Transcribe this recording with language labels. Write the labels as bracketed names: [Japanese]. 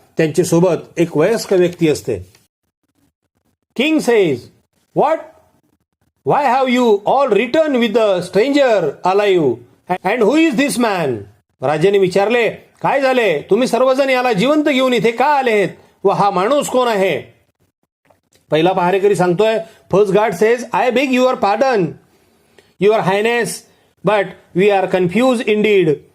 [Marathi] त्यांची सोबत एक वयस्क व्यक्ती असते. [English] King says, what? Why have you all returned with the stranger alive? And who is this man? [Marathi] राजाने विचारले, काय झाले? तुम्ही सर्वजण याला जिवंत घेऊन इथे का आलेत व हा माणूस कोण आहे? पहिला पहारेकरी सांगतोय, [English] First guard says, I beg your pardon your highness, but we are confuse indeed.